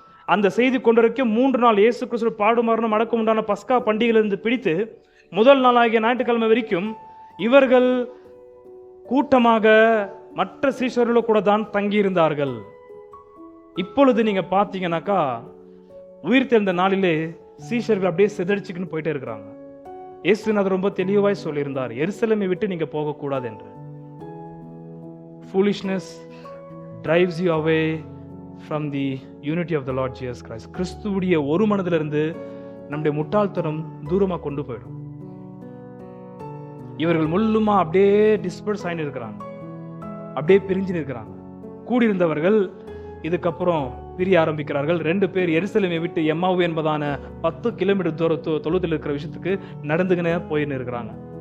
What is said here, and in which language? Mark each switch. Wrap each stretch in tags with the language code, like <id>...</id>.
<ta>அந்த செய்தி கொண்டு வரைக்கும் 3 நாள் இயேசு கிறிஸ்து பாடுமரணம் அடக்கம் உண்டான பஸ்கா பண்டிகையிலிருந்து பிடித்து முதல் நாளாகிய ஞாயிற்றுக்கிழமை வரைக்கும் இவர்கள் கூட்டமாக மற்ற சீஷர்களோட கூட தான் தங்கி இருந்தார்கள். இப்பொழுது நீங்க பாத்தீங்கன்னாக்கா உயிர் தெழுந்த நாளிலே சீஷர்கள் அப்படியே சிதறிச்சுக்குன்னு போயிட்டே இருக்கிறாங்க. இயேசுநாதர் ரொம்ப தெளிவாய் சொல்லியிருந்தார், எருசலேமை விட்டு நீங்க போகக்கூடாது என்று.</ta> <en>foolishness drives you away from the unity of the Lord Jesus Christ.</en> <ta>கிறிஸ்துவுடைய ஒரு மனதிலிருந்து நம்முடைய முட்டாள்தனம் தூரமா கொண்டு போயிடும். இவர்கள் முள்ளுமா அப்படியே டிஸ்பர்ஸ் ஆகி இருக்கிறாங்க, அப்படியே பிரிஞ்சு நிற்கிறாங்க. கூடியிருந்தவர்கள் இதுக்கப்புறம் பிரிய ஆரம்பிக்கிறார்கள். 2 பேர் எருசலேமை விட்டு எம்மாவு என்பதான 10 கிலோமீட்டர் தொலைவில் இருக்கிற விஷயத்துக்கு நடந்துகினே போயின்னு இருக்கிறாங்க.</ta>